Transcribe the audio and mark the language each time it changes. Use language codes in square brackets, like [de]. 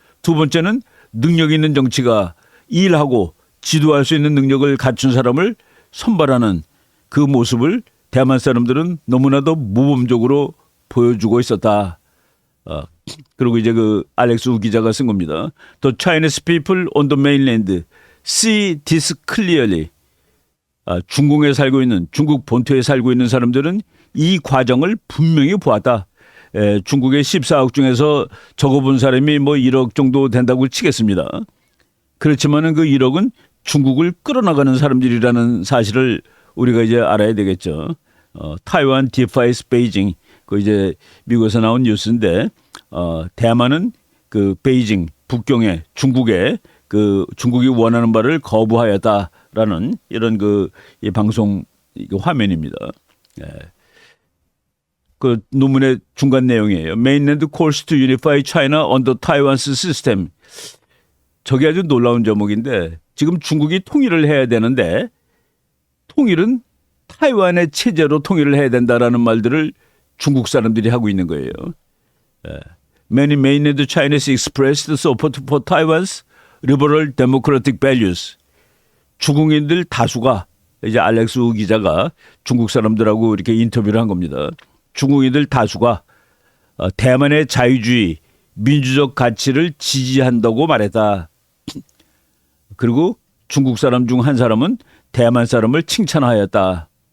[ko] 두 번째는 능력 있는 정치가 일하고 지도할 수 있는 능력을 갖춘 사람을 선발하는 그 모습을 대만 사람들은 너무나도 모범적으로 보여주고 있었다. 그리고 이제 그 알렉스 우 기자가 쓴 겁니다. [en] The Chinese people on the mainland see this clearly. [ko] 중국에 살고 있는 중국 본토에 살고 있는 사람들은 이 과정을 분명히 보았다. 중국의 14억 중에서 적어본 사람이 뭐 1억 정도 된다고 치겠습니다. 그렇지만은 그 1억은 중국을 끌어나가는 사람들이라는 사실을 우리가 이제 알아야 되겠죠. [en] 타이완 디파이스 베이징 [ko] 그 이제 미국에서 나온 뉴스인데 대만은 그 베이징 북경에 중국에 그 중국이 원하는 바를 거부하였다라는 이런 그 이 방송 화면입니다. 그 논문의 중간 내용이에요. [en] Mainland calls to unify China under Taiwan's system. [ko] 저게 아주 놀라운 제목인데 지금 중국이 통일을 해야 되는데 통일은 타이완의 체제로 통일을 해야 된다라는 말들을 중국 사람들이 하고 있는 거예요. [en] Many mainland Chinese expressed support for Taiwan's liberal democratic values. [ko] 중국인들 다수가 이제 알렉스 우 기자가 중국 사람들하고 이렇게 인터뷰를 한 겁니다. 중국인들 다수가 대만의 자유주의, 민주적 가치를 지지한다고 말했다. 그리고 중국 사람 중 한 사람은 대만 사람을 칭찬하였다.